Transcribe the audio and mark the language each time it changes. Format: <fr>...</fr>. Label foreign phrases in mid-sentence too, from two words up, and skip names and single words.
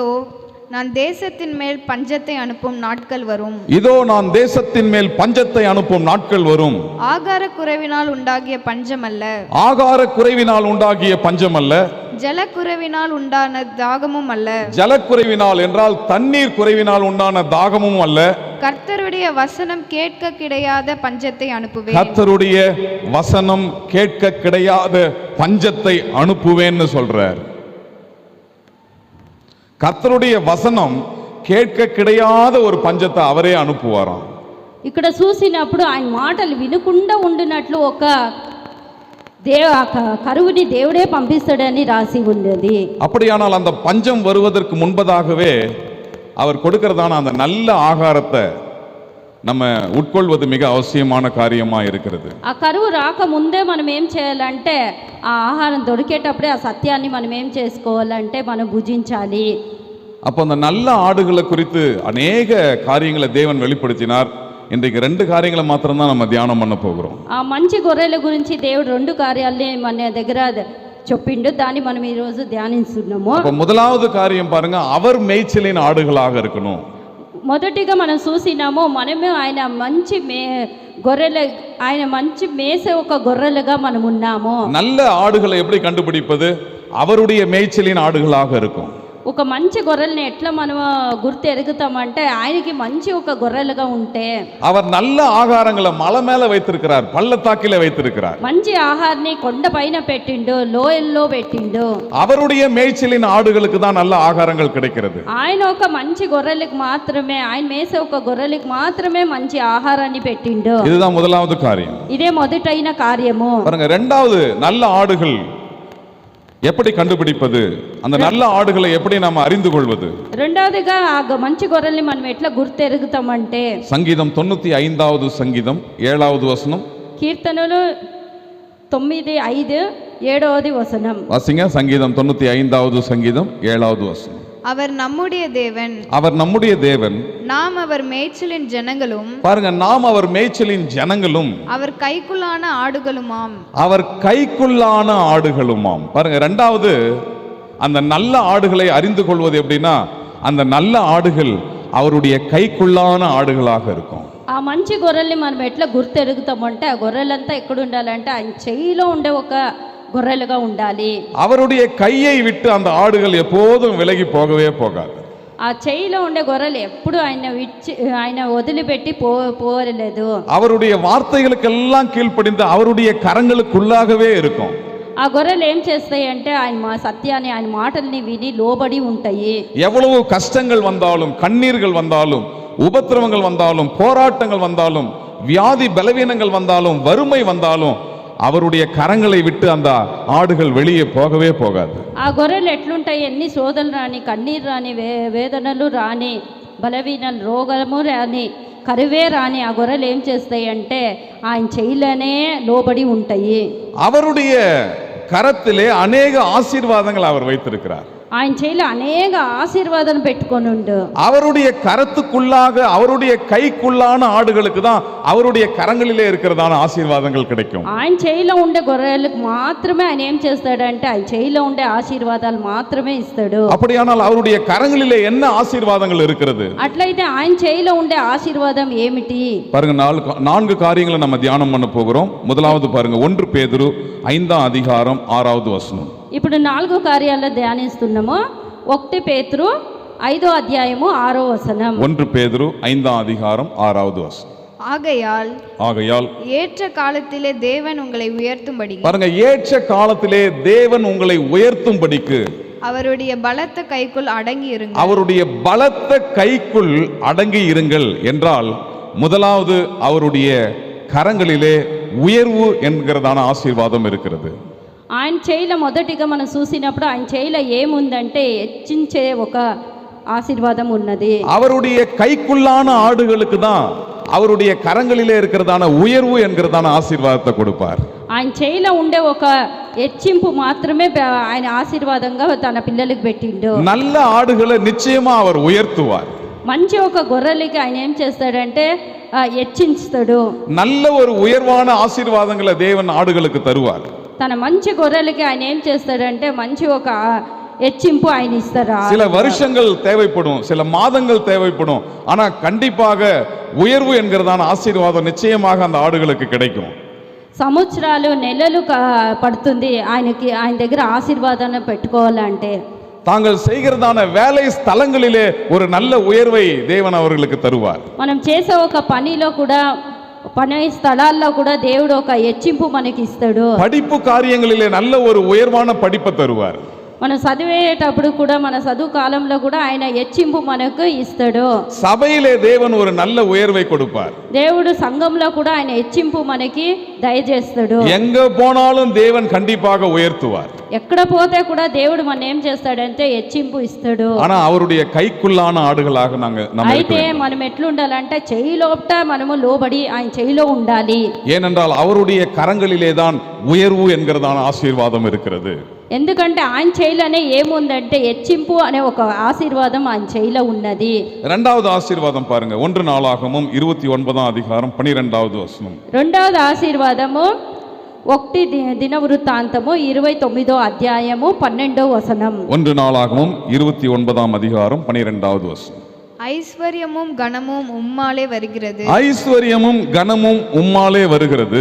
<ta>இதோ நான் தேசத்தின் மேல் பஞ்சத்தை அனுப்பும் நாட்கள் வரும். இதோ நான் தேசத்தின் மேல் பஞ்சத்தை அனுப்பும் நாட்கள் வரும். ஆகார குறைவினால் உண்டாகிய பஞ்சம் அல்ல, ஆகார குறைவினால் உண்டாகிய பஞ்சம் அல்ல, ஜலக்குறைவினால் உண்டான தாகமும் அல்ல. ஜலக்குறைவினால் என்றால் தண்ணீர் குறைவினால் உண்டான தாகமும் அல்ல. கர்த்தருடைய வசனம் கேட்க கிடையாத பஞ்சத்தை அனுப்புவேன். கர்த்தருடைய வசனம் கேட்க கிடையாத பஞ்சத்தை அனுப்புவேன்னு சொல்றார். கர்த்தருடைய வசனம் கேட்க கிடையாத ஒரு పంచத்தை அவரே అనుపువారాం.</ta> <te>ఇక్కడ చూసినప్పుడు ఆయన మాటలు వినకుండా ఉండినట్లు ఒక కరువుని దేవుడే పంపిస్తాడని రాసి ఉన్నది.</te> <ta>அப்படியானால் அந்த பஞ்சம் வருவதற்கு முன்பதாகவே அவர் கொடுக்கிறதான அந்த நல்ல ஆகாரத்தை நம்ம உட்கொள்வது மிக அவசியமான காரியமா இருக்கிறது.</ta> <te>ఆ కరువు రాక ముందే మనం ఏం చేయాలంటే ఆ ఆహారం దొరికేటప్పుడే ఆ సత్యాన్ని మనం ఏం చేసుకోవాలంటే మనం భుజించాలి.</te> <ta>அப்போ அந்த நல்ல ஆடுகளை குறித்து அநேக காரியங்களை தேவன் வெளிப்படுத்தினார். இன்றைக்கு 2 காரியங்களை மாத்திரம்தான் நம்ம தியானம் பண்ண போகிறோம்.</ta> <te>ఆ మంచి గొర్రెల గురించి దేవుడు 2 కార్యాలని మన దగ్గర చెప్పిండు, దాన్ని మనం ఈ రోజు ధ్యానిస్తున్నాము.</te> <ta>அப்ப முதலாவது காரியம் பாருங்க, அவர் மேய்ச்சலின் ஆடுகளாக இருக்கணும்.</ta> <te>మొదటిగా మనం చూసినాము, మనమే ఆయన మంచి గొర్రెల ఆయన మంచి మేసే ఒక గొర్రెలుగా మనం ఉన్నాము.</te> <ta>நல்ல ஆடுகளை எப்படி கண்டுபிடிப்பது? அவருடைய மேய்ச்சலின் ஆடுகளாக இருக்கும்.</ta> <te>ఒక మంచి గొర్రెల్ని ఎట్లా మనం గుర్తు ఎరుగుతామంటే ఆయనకి మంచి ఒక గొర్రెలుగా ఉంటే.</te> <ta>அவர் நல்ல ஆகாரங்களை மலை மேல வைத்திருக்கிறார், பள்ளத்தாக்கில வைத்திருக்கிறார்.</ta> <te>మంచి ఆహారాన్ని కొండ పైన పెట్టిండు, లోయల్లో పెట్టిండు.</te> <ta>அவருடைய மேய்ச்சலின் ஆடுகளுக்கு தான் நல்ல ஆகாரங்கள் கிடைக்கிறது.</ta> <te>ఆయన ఒక మంచి గొర్రెలకు మాత్రమే, ఆయన మేసే ఒక గొర్రెలకు మాత్రమే మంచి ఆహారాన్ని పెట్టిండు.</te> <ta>இதுதான் முதலாவது காரியம்.</ta> <te>ఇదే మొదటైన కార్యము.</te> <ta>பாருங்க, இரண்டாவது நல்ல ஆடுகள் எப்படி கண்டுபிடிப்பது? அந்த நல்ல ஆடுகளை எப்படி நாம் அறிந்து கொள்வது?</ta> <te>రెండవదిగా ఆ మంచి గొర్రెల్ని మనం ఎట్లా గుర్తు ఎరుగుతామంటే సంగీతం 95వ సంగీతం 7వ వచనం. కీర్తనలు 9:5 7వ వచనం. வாசிங்க. సంగీతం 95వ సంగీతం 7వ వచనం.</te> <ta>அவர் நம்முடைய தேவன், அவர் நம்முடைய தேவன், நாம் அவர் மேய்ச்சலின் ஜனங்களும். பாருங்க, நாம் அவர் மேய்ச்சலின் ஜனங்களும், அவர் கைக்குள்ளான ஆடுகளுமாம். அவர் கைக்குள்ளான ஆடுகளுமாம். பாருங்க, இரண்டாவது அந்த நல்ல ஆடுகளை அறிந்து கொள்வது எப்படின்னா, அந்த நல்ல ஆடுகள் அவருடைய கைக்குள்ளான ஆடுகளாக இருக்கும்.</ta> <te>ఆ మంచి గొర్రెల్ని మనం ఎట్లా గుర్తు ఎరుగుతామంటే ఆ గొర్రెలంతా ఎక్కడ ఉండాలంటే ఆయన చెయ్యిలో ఉండే ఒక గొర్రెలుగా ఉండాలి.</te> <ta>அவருடைய கையை விட்டு அந்த ஆடுகள் எப்போதும் விலகி போகவே போகாது.</ta> <te>ఆ చెయ్యిలో ఉండే గొర్రెలు ఎప్పుడు ఆయన వదిలిపెట్టి పోరలేదు.</te> <ta>அவருடைய வார்த்தைகளுக்கெல்லாம் கீழ்ப்படிந்து அவருடைய கரங்களுக்குள்ளாகவே இருக்கும்.</ta> <te>ఆ గొర్రెలు ఏం చేస్తాయి అంటే ఆయన మా సత్యాన్ని, ఆయన మాటల్ని విని లోబడి ఉంటాయి.</te> <ta>எவ்வளவு கஷ்டங்கள் வந்தாலும், கண்ணீர்கள் வந்தாலும், உபத்திரவங்கள் வந்தாலும், போராட்டங்கள் வந்தாலும், வியாதி பலவீனங்கள் வந்தாலும், வறுமை வந்தாலும் அவருடைய கரங்களை விட்டு அந்த ஆடுகள் வெளியே போகவே போகாது.</ta> <te>ఆ గొర్రెలు ఎట్లుంటాయి, ఎన్ని శోధనలు రాని, కన్నీరు రాని, వేదనలు రాని, బలవీనలు, రోగము రాని, కరువే రాని, ఆ గొర్రెలు ఏం చేస్తాయి అంటే ఆయన చెయ్యిలోనే లోబడి ఉంటాయి.</te> <ta>அவருடைய கரத்திலே அநேக ஆசீர்வாதங்கள் அவர் வைத்திருக்கிறார்.</ta> <te>ఆయన చెయ్యిలో అనేక ఆశీర్వాదం పెట్టుకొని ఉండు.</te> <ta>அவருடைய கரத்துக்குள்ளாக, அவருடைய கைக்குள்ளான ஆடுகளுக்கு தான் அவருடைய கரங்களிலே இருக்கிறதான ஆசீர்வாதங்கள் கிடைக்கும்.</ta> <te>ఆయన చెయ్యిలో ఉండే గొర్రెలకు మాత్రమే ఆయన ఏం చేస్తాడంటే ఆయన చెయ్యిలో ఉండే ఆశీర్వాదాలు మాత్రమే ఇస్తాడు.</te> <ta>அப்படியானால் அவருடைய கரங்களிலே என்ன ஆசீர்வாதங்கள் இருக்கிறது?</ta> <te>అట్లయితే ఆయన చెయ్యిలో ఉండే ఆశీర్వాదం ఏమిటి?</te> <ta>பாருங்க, 4 காரியங்களை நம்ம தியானம் பண்ண போகிறோம். முதலாவது பாருங்க, 1 பேதுரு 5ஆம் அதிகாரம் 6வது வசனம்.</ta> <te>ఇప్పుడు 4 కార్యాల్లో ధ్యానిస్తున్నాము. 1 పేతురు 5వ అధ్యాయము 6వ వచనం.</te> <ta>1 பேதுரு 5ஆம் அதிகாரம் 6வது வசனம். ஆகையால் ஏற்ற காலத்திலே தேவன் உங்களை உயர்த்தும்படி, பாருங்க, ஏற்ற காலத்திலே தேவன் உங்களை உயர்த்தும்படிக்கு அவருடைய பலத்த கைக்குள் அடங்கி இருங்கள். அவருடைய பலத்த கைக்குள் அடங்கி இருங்கள் என்றால், முதலாவது அவருடைய கரங்களிலே உயர்வு என்கிறதான ஆசீர்வாதம் இருக்கிறது.</ta> <te>ఆయన చెయ్యిలో మొదటిగా మనం చూసినప్పుడు ఆయన చెయ్యిలో ఏముందంటే హెచ్చించే ఒక ఆశీర్వాదం ఉన్నది.</te> <ta>அவருடைய கைக்குள்ளான ஆடுகளுக்கு தான் அவருடைய கரங்களிலே இருக்கிறதான உயர்வு என்கிறதான ஆசீர்வாதத்தை கொடுப்பார்.</ta> <te>ఆయన చెయ్యిలో ఉండే ఒక హెచ్చింపు మాత్రమే ఆయన ఆశీర్వాదంగా తన పిల్లలకు పెట్టిండు.</te> <ta>நல்ல ஆடுகளை நிச்சயமா அவர் உயர்த்துவார்.</ta> <te>మంచి ఒక గొర్రెలకి ఆయన ఏం చేస్తాడంటే హెచ్చించుతాడు.</te> <ta>நல்ல ஒரு உயர்வான ஆசீர்வாதங்களை தேவன் ஆடுகளுக்கு தருவார்.</ta> <te>తన మంచి గొర్రెలకి ఆయన ఏం చేస్తాడంటే మంచి ఒక హెచ్చింపు ఆయన ఇస్తారు.</te> <ta>சில வருஷங்கள் தேவைப்படும், சில மாதங்கள் தேவைப்படும், ஆனா கண்டிப்பாக உயர்வு என்கிறதான ஆசீர்வாதம் நிச்சயமாக அந்த ஆடுகளுக்கு கிடைக்கும்.</ta> <te>సంవత్సరాలు నెలలు పడుతుంది ఆయనకి, ఆయన దగ్గర ఆశీర్వాదాన్ని పెట్టుకోవాలంటే.</te> <ta>தாங்கள் செய்கிறதான வேலை ஸ்தலங்களிலே ஒரு நல்ல உயர்வை தேவன் அவர்களுக்கு தருவார்.</ta> <te>మనం చేసే ఒక పనిలో కూడా, పని స్థలాల్లో కూడా దేవుడు ఒక హెచ్చింపు మనకి ఇస్తాడు.</te> <ta>படிப்பு காரியங்களிலே நல்ல ஒரு உயர்வான படிப்பை தருவார்.</ta> <te>మనం చదివేటప్పుడు కూడా, మన చదువు కాలంలో కూడా ఆయన హెచ్చింపు మనకు ఇస్తాడు.</te> <ta>சபையிலே தேவன் ஒரு நல்ல உயர்வை கொடுப்பார்.</ta> <te>దేవుడు సంఘంలో కూడా ఆయన హెచ్చింపు మనకి దయచేస్తాడు.</te> <ta>எங்க போனாலும் தேவன் கண்டிப்பாக உயர்த்துவார்.</ta> <te>ఎక్కడ పోతే కూడా దేవుడు మన ఏం చేస్తాడంటే హెచ్చింపు ఇస్తాడు.</te> <ta>ஆனா அவருடைய கைக்குள்ளான ஆடுகளாக நம்ம</ta> <te>అయితే మనం ఎట్లుండాలంటే చెయ్యి లోపట మనము లోబడి ఆయన చెయ్యిలో ఉండాలి.</te> <ta>ஏனென்றால் அவருடைய கரங்களிலே தான் உயர்வு என்கிறதான ஆசீர்வாதம் இருக்கிறது.</ta> <te>ఎందుకంటే ఆయన చెయ్యిలోనే ఏముందంటే హెచ్చింపు అనే ఒక ఆశీర్వాదం ఆయన చెయ్యిలో ఉన్నది.</te> <ta>இரண்டாவது ஆசீர்வாதம் பாருங்க, 1 நாளாகமம் 29ஆம் அதிகாரம் 12வது வசனம்.</ta> <te>రెండవది ఆశీర్వాదము 1 దినవృత్తాంతము 29వ అధ్యాయము 12వ వచనం.</te> <ta>1 நாளாகமம் 29ஆம் அதிகாரம் 12வது வசனம். ஐஸ்வர்யமும் கனமும் உம்மாலே வருகிறது. ஐஸ்வர்யமும் கனமும் உம்மாலே வருகிறது.</ta>